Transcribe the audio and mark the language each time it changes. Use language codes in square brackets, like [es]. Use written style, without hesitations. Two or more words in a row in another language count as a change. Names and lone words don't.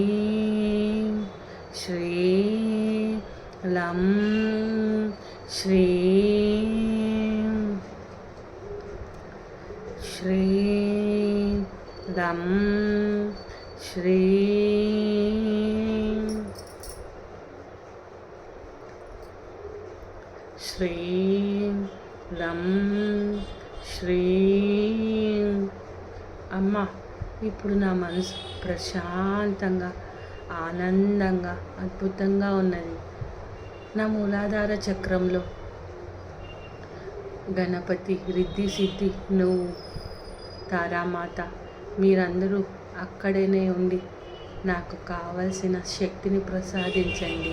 [sa] श्री लं श्री श्री लं श्री श्री लं श्री. [te] అమ్మ, ఇప్పుడు నా మనసు ప్రశాంతంగా, ఆనందంగా, అద్భుతంగా ఉన్నది. నా మూలాధార చక్రంలో గణపతి, రిద్ధి సిద్ధి, నువ్వు, తారామాత మీరందరూ అక్కడనే ఉండి నాకు కావలసిన శక్తిని ప్రసాదించండి.